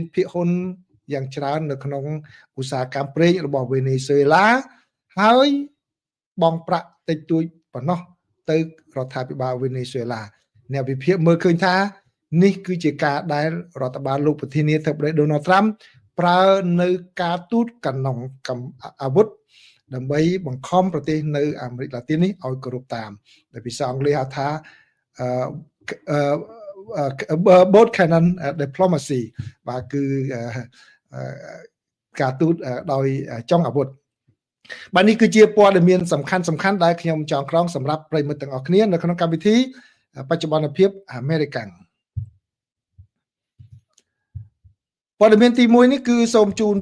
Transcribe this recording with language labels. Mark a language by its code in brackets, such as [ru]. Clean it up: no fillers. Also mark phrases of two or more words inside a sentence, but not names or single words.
[km] ភាគហ៊ុនយ៉ាងច្រើននៅក្នុងឧស្សាហកម្មប្រេងរបស់វេណេស៊ុយអេឡាហើយបង់ប្រាក់តិចតួចប៉ុណ្ណោះទៅរដ្ឋាភិបាលវេណេស៊ុយអេឡាអ្នកវិភាគមើលឃើញថានេះគឺជាការដែលរដ្ឋបាលលោកប្រធានាធិបតី Donald Trump ប្រើនៅការទូតកណ្ដុងអាវុធដើម្បីបង្ខំប្រទេសនៅអាមេរិកឡាទីននេះឲ្យគោរពតាមដែលភាសាអង់គ្លេសហៅថា [en] both cannon diplomacy [km] បាទគឺការទូតដោយចុងអាវុធបាទនេះគឺជាព័ត៌មានសំខាន់ដែលខ្ញុំចងក្រងសម្រាប់ប្រិយមិត្តទាំងអស់គ្នានៅក្នុងកម្មវិធីបច្ចុប្បន្នភាពអាមេរិកាំងព័ត៌មានទី1នេះគឺសូមជូន